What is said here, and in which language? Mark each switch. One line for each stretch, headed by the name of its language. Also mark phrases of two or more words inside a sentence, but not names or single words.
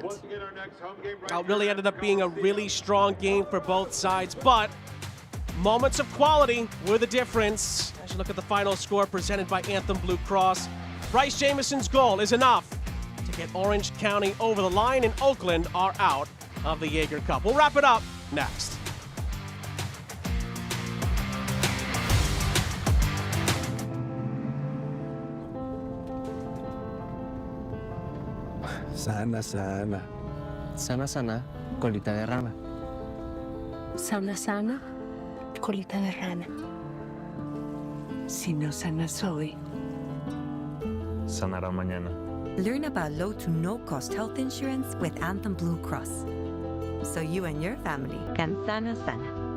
English: It really ended up being a really strong game for both sides, but moments of quality were the difference. As you look at the final score presented by Anthem Blue Cross, Bryce Jamison's goal is enough to get Orange County over the line, and Oakland are out of the Jaeger Cup. We'll wrap it up next.
Spanish: Sana, sana. Sana, sana. Colita de rana. Sana, sana. Colita de rana. Si no sanas hoy, sanará mañana.
English: Learn about low to no-cost health insurance with Anthem Blue Cross, so you and your family can sana.